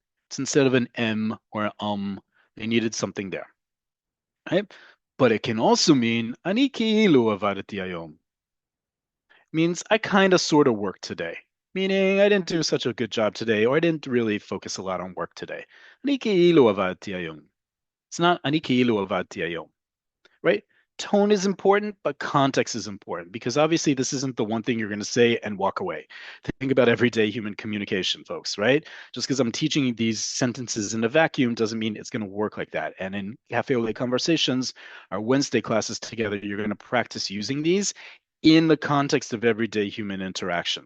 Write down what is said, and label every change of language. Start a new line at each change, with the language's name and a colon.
English: It's instead of an M or an they needed something there. Right? But it can also mean
Hebrew: אני כאילו עבדתי היום.
English: Means I kind of sort of worked today. Meaning I didn't do such a good job today, or I didn't really focus a lot on work today.
Hebrew: אני כאילו עבדתי היום.
English: It's not
Hebrew: אני כאילו עבדתי היום.
English: Right? Tone is important, but context is important because obviously this isn't the one thing you're going to say and walk away. Think about everyday human communication, folks, right? Just because I'm teaching these sentences in a vacuum doesn't mean it's going to work like that. And in Cafe Oleh conversations, our Wednesday classes together, you're going to practice using these in the context of everyday human interaction.